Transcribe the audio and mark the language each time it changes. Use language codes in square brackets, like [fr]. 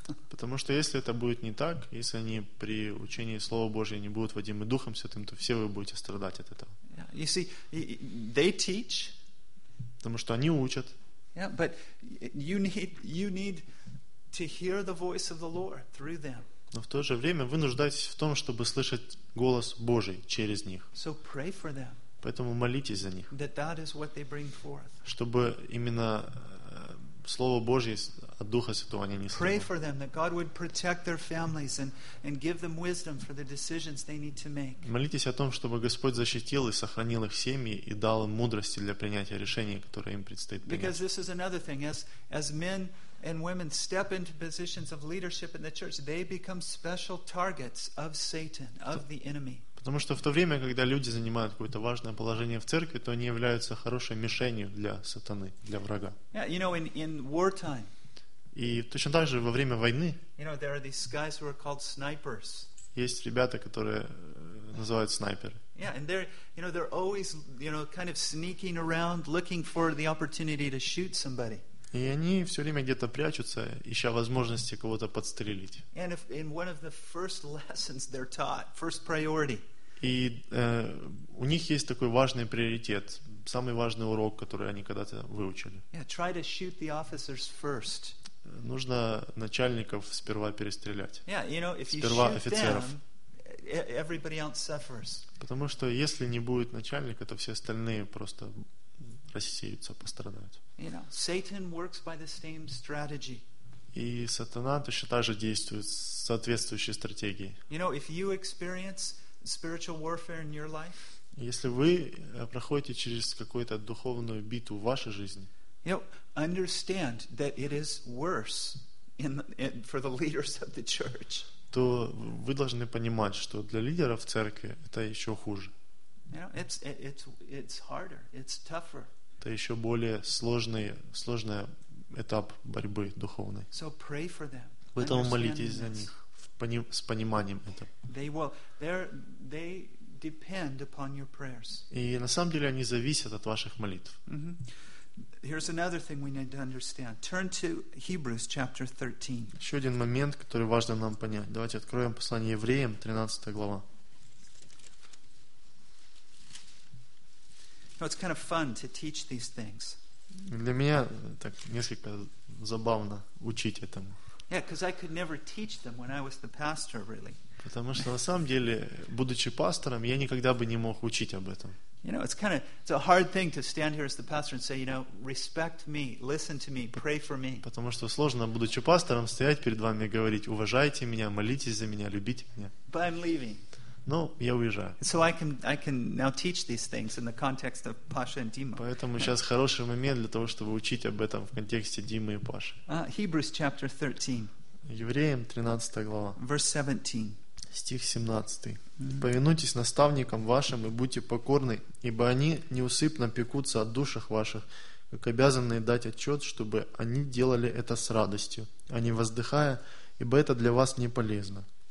[ru] Потому что если это будет не так, если они при учении Слова Божьего не будут водимы Духом Святым, то все вы будете страдать от этого. [en] Yeah, you see, they teach. [ru] Потому что они учат. [en] Yeah, but you need to hear the voice of the Lord through them. [ru] Но в то же время вы нуждаетесь в том, чтобы слышать голос Божий через них. [en] So pray for them. [ru] Поэтому молитесь за них. [en] That is what they bring forth. [ru] Чтобы именно Слово Божье от Духа Святого они не слышали. [en] Pray for them that God would protect their families and give them wisdom for the decisions they need to make. [ru] Молитесь о том, чтобы Господь защитил и сохранил их семьи и дал им мудрости для принятия решений, которые им предстоит принять. [en] Because this is another thing, as men and women step into positions of leadership in the church, they become special targets of Satan, of the enemy. [ru] Потому что в то время, когда люди занимают какое-то важное положение в церкви, то они являются хорошей мишенью для сатаны, для врага. [en] Yeah, you know, in wartime, [ru] и точно так же во время войны, [en] you know, there are these guys who are called snipers. [ru] Есть ребята, которые называют снайперы. [en] Yeah, and they're, you know, they're always, you know, kind of sneaking around, looking for the opportunity to shoot somebody. [ru] И они все время где-то прячутся, ища возможности кого-то подстрелить. [en] And if, in one of the first lessons they're taught, first priority. [ru] И у них есть такой важный приоритет, самый важный урок, который они когда-то выучили. [en] Yeah, try to shoot the officers first. [ru] Нужно начальников сперва перестрелять. [en] Yeah, you know, if you [ru] сперва офицеров. [en] Them, everybody else suffers. [ru] Потому что если не будет начальника, то все остальные просто рассеются, пострадают. [en] You know, Satan works by the same strategy. [ru] И сатана точно так же действует с соответствующей стратегией. [en] You know, if you experience spiritual warfare in your life, [ru] если вы проходите через какую-то духовную битву в вашей жизни, [en] you know, understand that it is worse for the leaders of the church. [ru] То вы должны понимать, что для лидеров церкви это еще хуже. [en] You know, it's harder, it's tougher. [ru] Это еще более сложный этап борьбы духовной. [en] So pray for them. [ru] Поэтому молитесь за них с пониманием этого. [en] They depend upon your prayers. [ru] И на самом деле они зависят от ваших молитв. [en] Mm-hmm. Here's another thing we need to understand. Turn to Hebrews chapter 13. [ru] Еще один момент, который важно нам понять. Давайте откроем послание Евреям, 13 глава. [en] Now it's kind of fun to teach these things. [ru] Для меня так несколько забавно учить этому. [en] Yeah, because I could never teach them when I was the pastor, really. [ru] Потому что на самом деле, будучи пастором, я никогда бы не мог учить об этом. [en] You know, it's a hard thing to stand here as the pastor and say, you know, respect me, listen to me, pray for me. [ru] Потому что сложно, будучи пастором, стоять перед вами и говорить: уважайте меня, молитесь за меня, любите меня. [en] But I'm leaving. [ru] Но я уезжаю. [en] So I can now teach these things in the context of Pasha and Dima. [ru] Поэтому сейчас хороший момент для того, чтобы учить об этом в контексте Димы и Паши. [en] Hebrews chapter 13. [ru] Евреям 13 глава. [en] Verse 17. [ru] Стих 17. «Повинуйтесь наставникам вашим и будьте покорны, ибо они неусыпно пекутся о душах ваших, как обязанные дать отчет, чтобы они делали это с радостью, а не воздыхая, ибо это для вас не полезно».